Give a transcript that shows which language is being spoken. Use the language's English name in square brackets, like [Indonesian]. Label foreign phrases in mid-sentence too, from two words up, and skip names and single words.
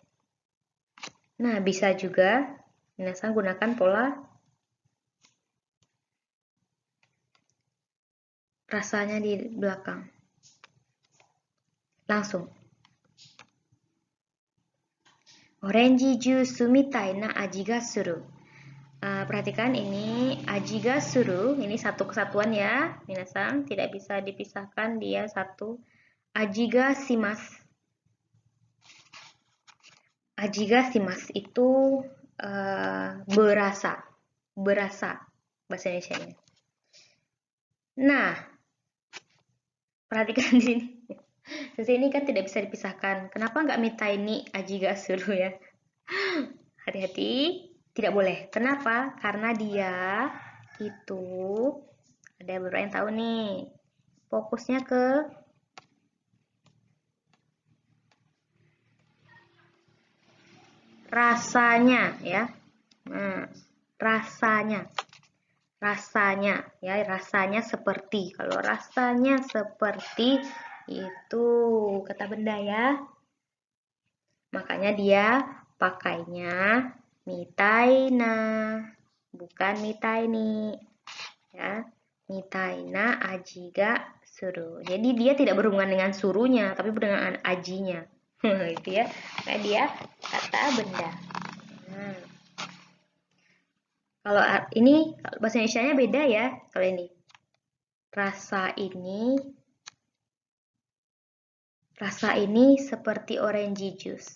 [Indonesian] Nah, bisa juga minasan gunakan pola rasanya di belakang. [Japanese] Langsung. [English] Orange juice [Japanese] mitai na aji ga suru. [Indonesian] Perhatikan ini [Japanese] aji ga suru, [Indonesian] ini satu kesatuan ya, minasan, tidak bisa dipisahkan, dia satu. [Japanese] Aji ga shimasu. Aji ga shimasu [Indonesian] itu berasa bahasa Indonesia-nya. Nah, perhatikan di sini. Di sini kan tidak bisa dipisahkan. Kenapa nggak [Japanese] mitai ni aji ga suru [Indonesian] ya? Hati-hati, tidak boleh. Kenapa? Karena dia itu ada beberapa yang tahu nih. Fokusnya ke rasanya ya. Nah, rasanya ya, rasanya seperti. Kalau rasanya seperti itu kata benda ya. Makanya dia pakainya [Japanese] mitai na, [Indonesian] bukan [Japanese] mitai ni. Ya, mitai na aji ga suru. [Indonesian] Jadi dia tidak berhubungan dengan surunya, tapi dengan ajinya. Itu ya. Kayak dia kata benda. Nah. Kalau ini bahasa Indonesianya beda ya. Kalau ini rasa ini seperti [English] orange juice.